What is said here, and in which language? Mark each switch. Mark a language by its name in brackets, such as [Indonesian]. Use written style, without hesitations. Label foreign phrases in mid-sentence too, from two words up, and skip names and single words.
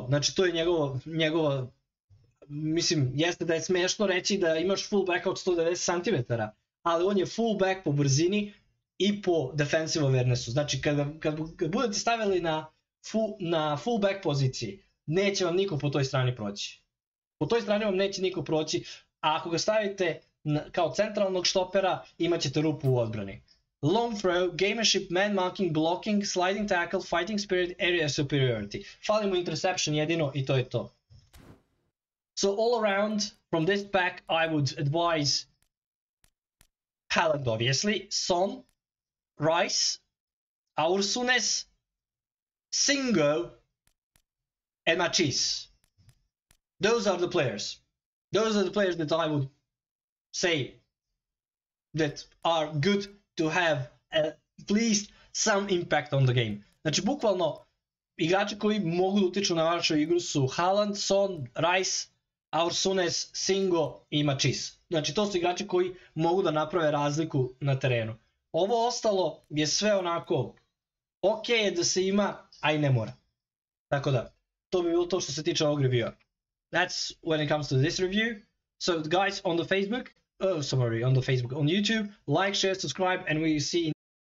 [Serbian] Znači to je njegovo, mislim, jeste da je smešno reći da imaš fullbacka od 190 cm, ali on je fullback po brzini i po [English] defensive awarenessu. [Serbian] Znači kad budete stavili na fullback poziciji, neće vam niko po toj strani proći. Po toj strani vam neće niko proći, a ako ga stavite kao centralnog štopera, imat ćete rupu u odbrani. [English] Long throw, gamership, man marking, blocking, sliding tackle, fighting spirit, area superiority. [Serbian] Fali mu interception jedino i to je to. [English] So all around, from this pack, I would advise Haland, obviously, Son, Rice, Aursunes, Singo, and Machis. Those are the players. Those are the players that I would say that are good to have at least some impact on the game. [Serbian] Znači, bukvalno, igrači koji mogu da utiču na vašu igru su Haland, Son, Rice, Aursunes, Singo i Machis. Znači, to su igrači koji mogu da naprave razliku na terenu. Ovo ostalo je sve onako ok je da se ima, a i ne mora. Tako da, to bi bilo to što se tiče ovog reviewa. [English] That's when it comes to this review. So guys on the Facebook, on YouTube, like, share, subscribe, and we see